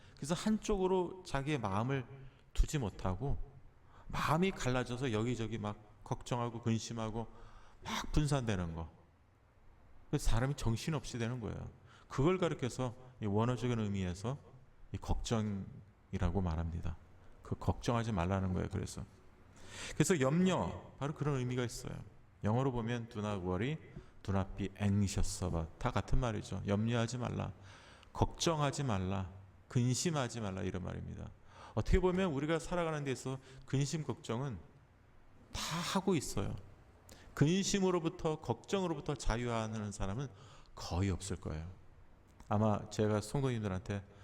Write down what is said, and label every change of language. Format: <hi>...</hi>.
<ko>그래서 한쪽으로 자기의 마음을 두지 못하고 마음이 갈라져서 여기저기 막 걱정하고 근심하고 막 분산되는 거. 그래서 사람이 정신없이 되는 거예요. 그걸 가리켜서 이 원어적인 의미에서 이 걱정이라고 말합니다. 그 걱정하지 말라는 거예요. 그래서 염려, 바로 그런 의미가 있어요. 영어로 보면</ko> <en>do not worry, do not be anxious about,</en> <ko>다 같은 말이죠. 염려하지 말라, 걱정하지 말라, 근심하지 말라, 이런 말입니다. 어떻게 보면 우리가 살아가는 데서 근심 걱정은 다 하고 있어요. 근심으로부터, 걱정으로부터 자유하는 사람은 거의 없을 거예요. 아마 제가 성도님들한테</ko>